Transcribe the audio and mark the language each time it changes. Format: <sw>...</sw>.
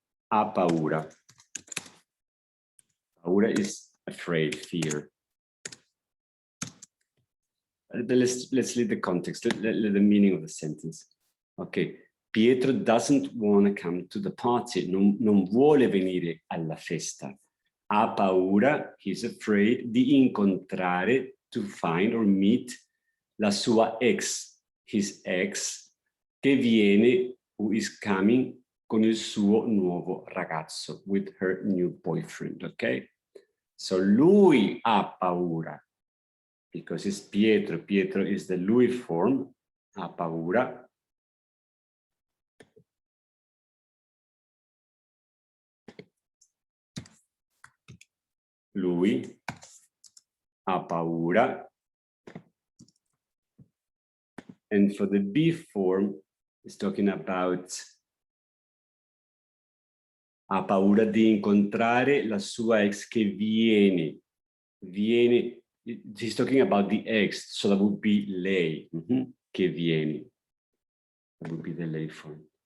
<it>Ha paura.</it> <en>Paura is afraid, fear. Let's read the context, the meaning of the sentence. Okay, Pietro doesn't want to come to the party.</en> <it>Non vuole venire alla festa. Ha paura,</it> <en>he's afraid,</en> <it>di incontrare,</it> <en>to find or meet,</en> <it>la sua ex,</it> <en>his ex,</en> <it>che viene,</it> <en>who is coming,</en> <it>con il suo nuovo ragazzo,</it> <en>with her new boyfriend, okay? So</en> <it>lui ha paura,</it> <en>because it's Pietro. Pietro is the lui form,</en> <it>ha paura. Lui ha paura.</it> <en>And for the be form, it's talking about</en> <it>ha paura di incontrare la sua ex che viene.</it> <en>Viene, he's talking about the ex, so that would be lei,</en> <it>che viene.</it> <en>That would be the lei form.</en>